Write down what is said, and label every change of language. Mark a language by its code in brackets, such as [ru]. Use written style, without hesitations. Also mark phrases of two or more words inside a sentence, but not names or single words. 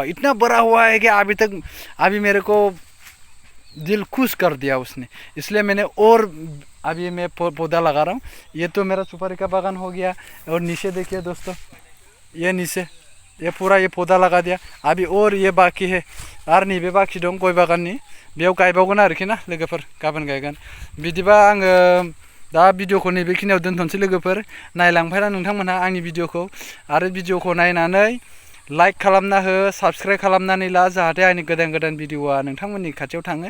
[hi] इतना बड़ा हुआ है कि अभी मेरे को दिल खुश कर दिया उसने, इसलिए मैंने और अभी मैं पौधा लगा रहा हूँ। ये तो मेरा सुपारी का बागान हो गया। और नीचे देखिए दोस्तों, ये नीचे ये पूरा ये पौधा लगा दिया। अभी और ये बाकी है [brx] आरो नैबे बाकी दं गय बागाननि, बेयाव गायबावगोन आरोखि ना लोगोफोर, गाबोन गायगोन। बिदिबा आङो दा भिडिअखौ नैबेखिनियाव दोनथ'नोसै लोगोफोर। नायलांफायना नोंथांमोनहा आंनि भिडिअखौ, आरो भिडिअखौ नायनानै लाइक खालामना हो, साबस्क्राइब खालामनानै ला, जाहाथे आंनि गोदान गोदान भिडिअआ नोंथांमोननि खाथियाव थाङो।